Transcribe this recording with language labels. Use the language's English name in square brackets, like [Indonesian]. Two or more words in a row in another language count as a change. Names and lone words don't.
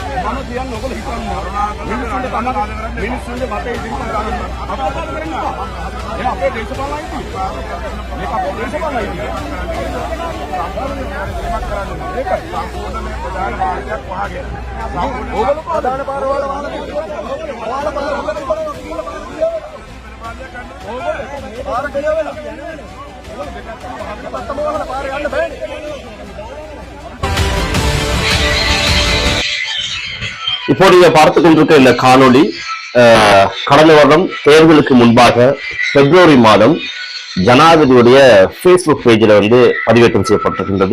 [Sinhala] කියන්නේ ඔයගොල්ලෝ හිතන්නේ මිනිස්සුන්ගේ මතය ඉදිරිපත් කරන්න අපිට කරන්න එපා. ඒ අපේ දේශපාලන අයිතිය. මේක අපේ දේශපාලන අයිතිය. ඒකයි සම්පූර්ණ මේ ප්‍රධාන මාර්ගයක් වහගෙන. ඕගොල්ලෝ ප්‍රධාන පාරවල් වහලා [Tamil] இப்போ நீங்க பார்த்துக் கொண்டிருக்க இந்த காணொளி கடந்த வருடம் தேர்தலுக்கு முன்பாக பிப்ரவரி மாதம் ஜனாதிபதியுடைய ஃபேஸ்புக் பேஜில் பதிவேற்றம் செய்யப்பட்டிருக்கின்றது.